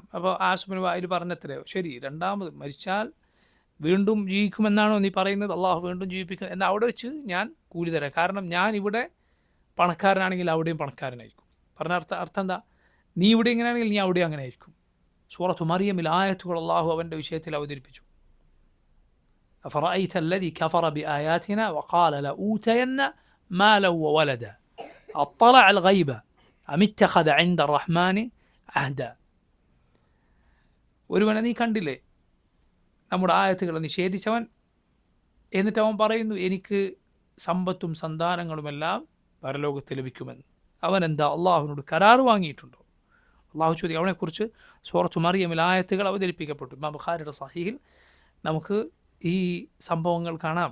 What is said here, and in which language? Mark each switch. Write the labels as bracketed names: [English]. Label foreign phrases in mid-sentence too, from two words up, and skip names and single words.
[Malayalam] അപ്പോൾ ആസ് ബിൻ വായിൽ പറഞ്ഞത്രയോ, ശരി, രണ്ടാമത് മരിച്ചാൽ വീണ്ടും ജീവിക്കുമെന്നാണോ നീ പറയുന്നത്? അള്ളാഹു വീണ്ടും ജീവിപ്പിക്കും എന്നാൽ അവിടെ വെച്ച് ഞാൻ കൂലി തരാം. കാരണം ഞാൻ ഇവിടെ പണക്കാരനാണെങ്കിൽ അവിടെയും പണക്കാരനായിരിക്കും. പറഞ്ഞ അർത്ഥം എന്താ? നീ ഇവിടെ എങ്ങനെയാണെങ്കിൽ നീ അവിടെ അങ്ങനെ ആയിരിക്കും. സൂറത്തു മറിയമിൽ ആയത്തുകൾ അള്ളാഹു അവൻ്റെ വിഷയത്തിൽ അവതരിപ്പിച്ചു. [Arabic] أفرأيت الذي كفر بآياتنا وقال لأوتين مالا وولدا أطلع الغيب أم اتخذ عند الرحمن عهدا. [Malayalam] ഒരുവനെ നീ കണ്ടില്ലേ നമ്മുടെ ആയത്തുകളെ നിഷേധിച്ചവൻ, എന്നിട്ട് അവൻ പറയുന്നു എനിക്ക് സമ്പത്തും സന്താനങ്ങളുമെല്ലാം പരലോകത്ത് ലഭിക്കുമെന്ന്. അവൻ എന്താ അള്ളാഹുവിനോട് കരാർ വാങ്ങിയിട്ടുണ്ടോ? അള്ളാഹു ചോദിക്കും. അവനെക്കുറിച്ച് സൂറത്തു മറിയമിൽ ആയത്തുകൾ അവതരിപ്പിക്കപ്പെട്ടു. ഇമാം ബുഖാരിയുടെ സഹീഹിൽ നമുക്ക് ഈ സംഭവങ്ങൾ കാണാം.